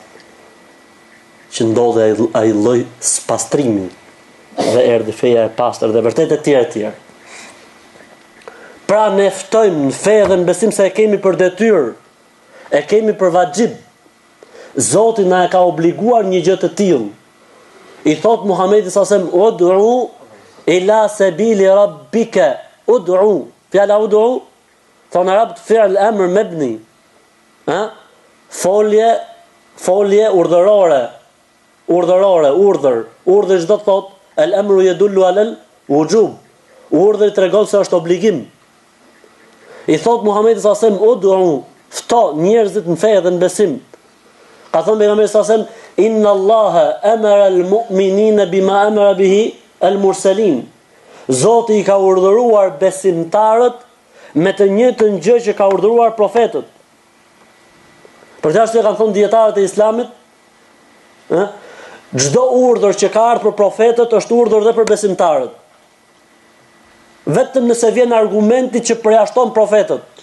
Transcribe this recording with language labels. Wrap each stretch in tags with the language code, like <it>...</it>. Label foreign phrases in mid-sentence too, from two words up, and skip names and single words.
<sq>Që ndodhe ai lloj spastrimi dhe erdhi feja e pastër dhe vërtet e tjerë. Pra ne ftojmë në fe dhe në besim se e kemi për detyrë, e kemi për vajib. Zoti na e ka obliguar një gjë të tillë. I thot Muhamedi</sq> <ar>صلى الله عليه وسلم, "ادع إلى سبيل ربك."</ar> <sq>Ud'u, fjala ud'u, thonë arabët</sq> <ar>فعل أمر مبني.</ar> <sq>Folje urdhërore. Urdhër çdo të thot,</sq> <ar>الأمر يدل على الوجوب.</ar> <sq>Urdhri tregon se është obligim. I thot Muhamedi</sq> <ar>صلى الله عليه وسلم,</ar> <sq>"Ud'u", fto njerëzit në fe dhe në besim. Ka thënë pejgamberi</sq> <ar>صلى الله عليه وسلم, "إن الله أمر المؤمنين بما أمر به المرسلين."</ar> <sq>Zoti i ka urdhëruar besimtarët me të njëjtën gjë që ka urdhëruar profetët. Për këtë arsye kanë thënë dietarët e Islamit, çdo urdhër që ka ardhur për profetët është urdhër edhe për besimtarët. Vetëm nëse vjen argumenti që përjashton profetët.</sq>